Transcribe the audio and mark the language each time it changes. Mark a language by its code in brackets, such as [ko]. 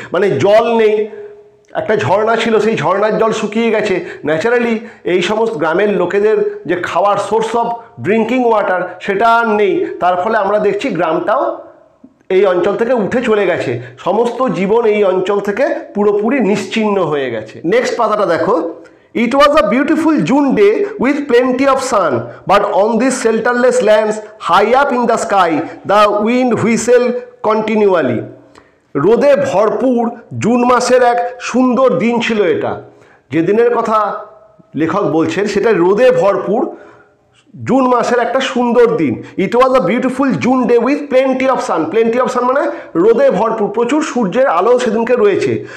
[bn] মানে জল নেই, একটা ঝর্ণা ছিল, সেই ঝর্ণার জল শুকিয়ে গেছে। ন্যাচারালি এই সমস্ত গ্রামের লোকেদের যে খাওয়ার [en] source of drinking water [bn] সেটা আর নেই। তার ফলে আমরা দেখছি গ্রামটাও এই অঞ্চল থেকে উঠে চলে গেছে, সমস্ত জীবন এই অঞ্চল থেকে পুরোপুরি নিশ্চিহ্ন হয়ে গেছে। নেক্সট পাতাটা দেখো। [en] It was a beautiful June day with plenty of sun, but on these shelterless lands high up in the sky the wind whistled continually. [bn] রোদে ভরপুর জুন মাসের এক সুন্দর দিন ছিল এটা। যে দিনের কথা লেখক বলছেন সেটা রোদে ভরপুর জুন মাসের একটা সুন্দর দিন। [en] It was a beautiful June day with plenty of sun. [bn] Plenty of San মানে রোদে ভরপুর, প্রচুর সূর্যের আলো সেদিনকে রয়েছে।